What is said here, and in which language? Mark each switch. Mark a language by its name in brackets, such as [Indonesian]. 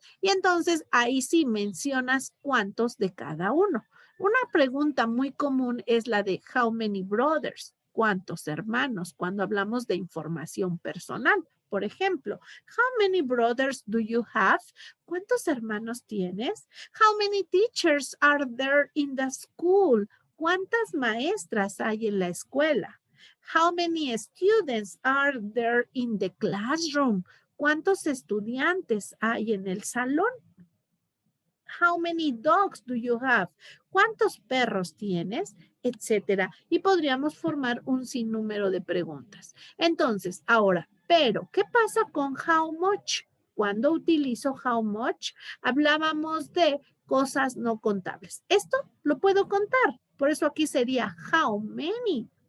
[Spanish] Y entonces ahí sí mencionas cuántos de cada uno. Una pregunta muy común es la de [English] how many brothers, [Spanish] cuántos hermanos, cuando hablamos de información personal. Por ejemplo, [English] how many brothers do you have? [Spanish] ¿Cuántos hermanos tienes? [English] How many teachers are there in the school? [Spanish] ¿Cuántas maestras hay en la escuela? [English] How many students are there in the classroom? [Spanish] ¿Cuántos estudiantes hay en el salón? [English] How many dogs do you have? [Spanish] ¿Cuántos perros tienes? Etcétera. Y podríamos formar un sinnúmero de preguntas. Entonces, ahora, pero, ¿qué pasa con [English] how much? [Spanish] Cuando utilizo [English] how much, [Spanish] hablábamos de cosas no contables. Esto lo puedo contar. Por eso aquí sería [English] how many.